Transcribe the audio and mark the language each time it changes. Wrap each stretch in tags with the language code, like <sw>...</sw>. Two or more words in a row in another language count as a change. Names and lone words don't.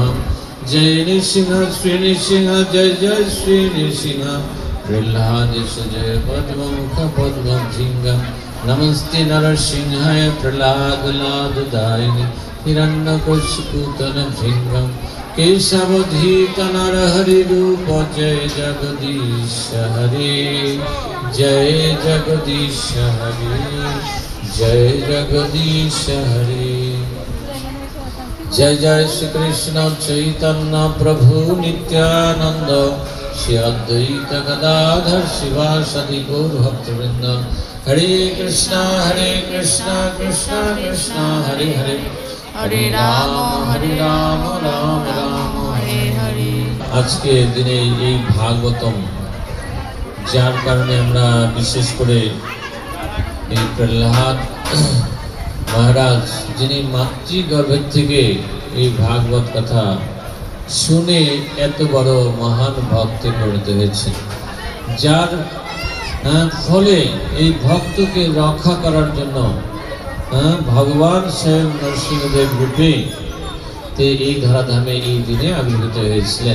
<sa>जय नृसिंह श्री नृसिंह जय जय श्री नृसिंह प्रह्लादेश जय पद्ममुख पद्मभृंगम् नमस्ते नरसिंहाय प्रह्लादलाददायिने हिरण्यकशिपुतनभृङ्गम् केशवधीत नरहरि रूप जय जगदीश हरे जय जगदीश हरे जय जगदीश हरे। जय जय श्री कृष्ण चैतन्य प्रभु नित्यानंद, श्री अद्वैत गदाधर शिवासदि गौर भक्तवृंद। हरे कृष्णा कृष्णा कृष्णा हरे हरे, हरे राम राम राम हरे हरे।</sa> <bn>আজকে দিনে এই ভাগবতম, যার কারণে আমরা বিশেষ করে এই প্রহ্লাদ মহারাজ, যিনি মাতৃগর্ভের থেকে এই ভাগবত কথা শুনে এত বড় মহান ভক্তে পরিণত হয়েছে, যার ফলে এই ভক্তকে রক্ষা করার জন্য ভগবান স্বয়ং নরসিংহদেব রূপে এই ধরাধামে এই দিনে আবির্ভূত হয়েছিলেন।</bn>